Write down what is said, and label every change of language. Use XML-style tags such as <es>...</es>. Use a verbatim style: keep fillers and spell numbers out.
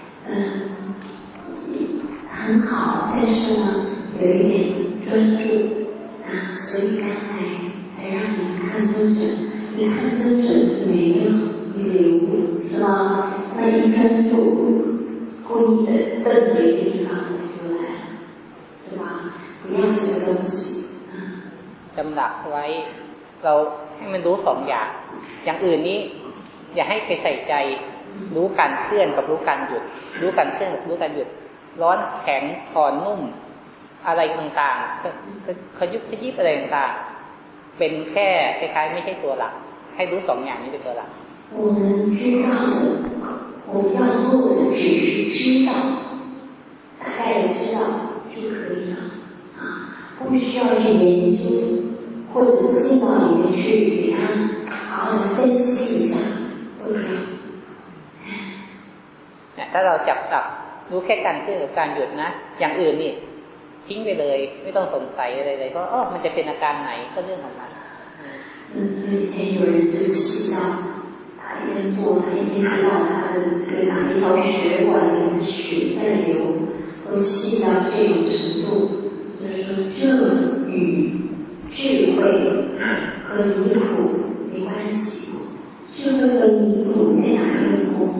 <zh>嗯很好但是呢有一点专注啊所以刚才才让你看真准你看真准没有流是吧那一专注故意的瞪着一个地方就来是吧不要这个东西</zh> <th>จำหลักไว้เราให้มันรู้สองอย่างอย่างอื่นนี้อย่าให้ไปใส่ใจรู้การเคลื่อนกับรู้การหยุดรู้การเคลื่อนกับรู้การหยุดร้อนแข็งคอนุ่มอะไรต่างๆขยุบขยิบอะไรต่างๆเป็นแค่คล้ายๆไม่ใช่ตัวหลักให้รู้สองอย่างนี้เป็นตัวหลัก</th> <zh>我们知道的我们要做的只是知道大概也知道就可以了啊不需要去研究或者进到里面去给他好好的分析一下都可以</zh> <th>ถ้าเราจับจับรู้แค่การเคลื่อนกับการหยุดนะอย่างอื่นนี่ทิ้งไปเลยไม่ต้องสงสัยอะไรเลยเพราะอ๋อมันจะเป็นอาการไหนก็เรื่องของมัน</th> <zh>嗯以前有人就细到他一边做他一边知道他的这个哪一条血管里面的血在流都细到这种程度就是说这与智慧和离苦没关系，智慧和离苦在哪里呢？</zh>